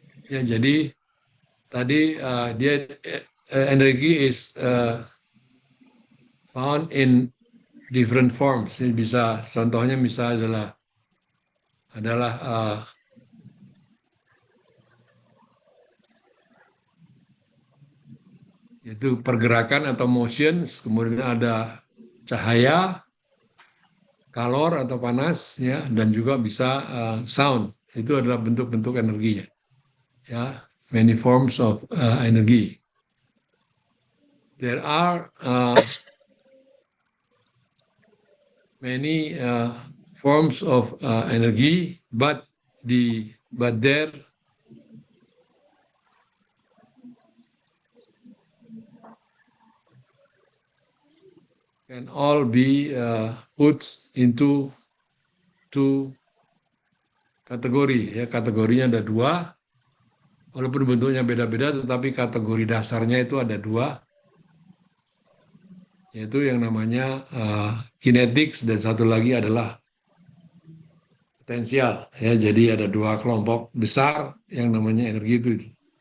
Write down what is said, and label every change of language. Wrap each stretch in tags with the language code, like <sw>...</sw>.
<id>Ya, jadi tadi dia energi</id> <en>is found in different forms.</en> <id>Ini bisa contohnya adalah yaitu pergerakan atau motions, kemudian ada cahaya, kalor atau panas ya, dan juga bisa sound. Itu adalah bentuk-bentuk energinya.</id> <en>Ya, many forms of energy. There are many forms of energy, but there can all be put into two</en> <id>kategori ya. Kategorinya ada dua, walaupun bentuknya beda-beda, tetapi kategori dasarnya itu ada dua, yaitu yang namanya kinetics dan satu lagi adalah potensial ya. Jadi ada dua kelompok besar yang namanya energi itu.</id>